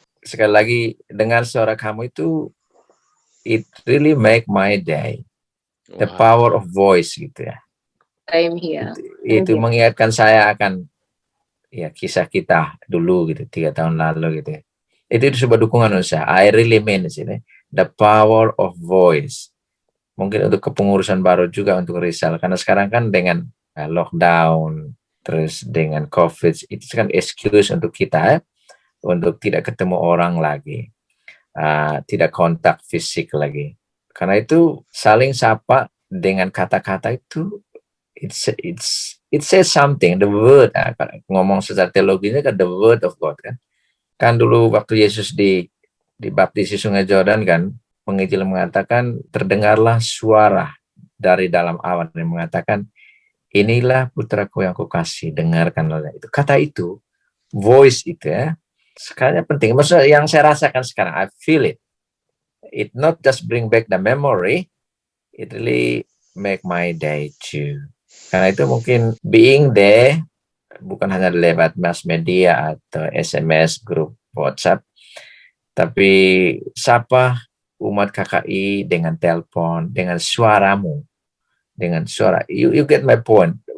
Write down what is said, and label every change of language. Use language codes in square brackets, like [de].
[id] Sekali lagi dengar suara kamu itu, [en] it really make my day. The power of voice [id] gitu ya. [en] I'm here. [id] Itu mengingatkan saya akan ya kisah kita dulu gitu 3 tahun lalu gitu. Itu sebuah dukungan untuk saya. [en] I really mean it, the power of voice. [id] Mungkin untuk kepengurusan baru juga untuk Rizal, karena sekarang kan dengan lockdown, terus dengan COVID, itu kan excuse untuk kita untuk tidak ketemu orang lagi. tidak kontak fisik lagi. Karena itu saling sapa dengan kata-kata itu, [en] it says something. The word, [id] ngomong secara teologinya kan [en] the word of God [id] kan. Kan dulu waktu Yesus dibaptis di Sungai Jordan kan, penginjil mengatakan terdengarlah suara dari dalam awan yang mengatakan, inilah putraku yang kukasih, dengarkanlah. Itu kata itu, voice itu ya, sekarang penting. Maksudnya yang saya rasakan sekarang, [en] I feel it. It not just bring back the memory, it really make my day too. [id] Karena itu mungkin [en] being there, [id] bukan hanya lewat mass media atau SMS, grup WhatsApp, tapi sapa umat KKI dengan telepon, dengan suaramu, dengan suara, [en] you get my point.